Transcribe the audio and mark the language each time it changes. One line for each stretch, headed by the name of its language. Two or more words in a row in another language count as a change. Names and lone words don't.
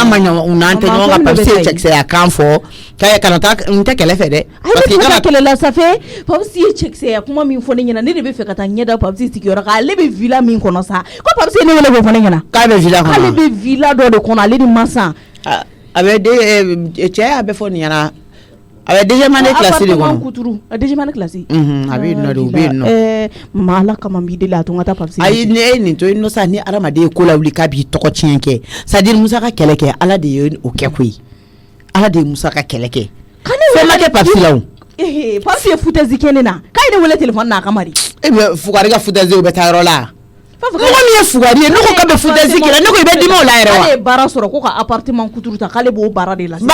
Bambara: n'a ma ɲɔgɔn n'an tɛ ɲɔgɔn ka Papisi ye cɛkisɛya kan fɔ kana taa n tɛ kɛlɛ fɛ dɛ
French: parce que
Bambara: kana kɛlɛ la safe Papisi ye cɛkisɛya kuma min fɔ ne ɲɛna ne de bɛ fɛ ka taa ɲɛda Papisi sigiyɔrɔ kan ale bɛ villa min kɔnɔ sa ko Papisi ye ne wele k'o fɔ ne ɲɛna k'a bɛ villa kɔnɔ ale bɛ villa dɔ de kɔnɔ ale ni Masa a bɛ cɛ y'a bɛ fɔ nin ɲɛna a bɛ
French: deuxième année classe
Bambara: de kɔnɔ
French: a deuxième année classe
Bambara: a bɛ yen nɔ de u bɛ yen nɔ maa Ala kama n b'i deli a to n ka taa Papisi ayi ni e nin to yen nɔ sa ni adamaden ye ko lawuli k'a b'i tɔgɔ tiɲɛ kɛ
French: c'est à dire
Bambara: Musa ka kɛlɛ kɛ Ala de ye o kɛ koyi Ala de ye Musa ka kɛlɛ kɛ fɛn ma kɛ Papisi la o Papisi ye foutaise kɛ ne na k'a ye ne wele téléphone na a kama de e bɛ fugari ka foutaise u bɛ taa yɔrɔ la mɔgɔ min ye fugari ye ne ko k'a bɛ foutaise kɛ ne ko i bɛ dimi o la yɛrɛ wa ale ye baara sɔrɔ ko ka appartement kuturu ta k'ale b'o baara de la